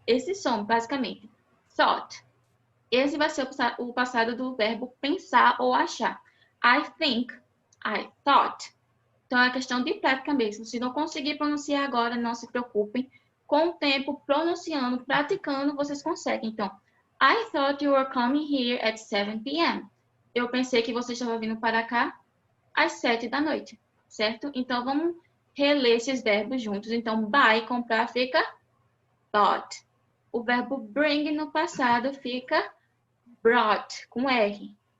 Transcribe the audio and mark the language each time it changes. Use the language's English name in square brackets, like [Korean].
[Portuguese] Esse som, basicamente. Thought. Esse vai ser o passado do verbo pensar ou achar. [English] I think, I thought. [Portuguese] Então, é questão de prática mesmo. Se não conseguir pronunciar agora, não se preocupem. Com o tempo, pronunciando, praticando, vocês conseguem. [English] Então, I thought you were coming here at 7 p.m. [Portuguese] Eu pensei que você estava vindo para cá às 7 da noite, certo? Então, vamos reler esses verbos juntos. Então, buy, comprar, fica bought. O verbo bring no passado fica brought, com R.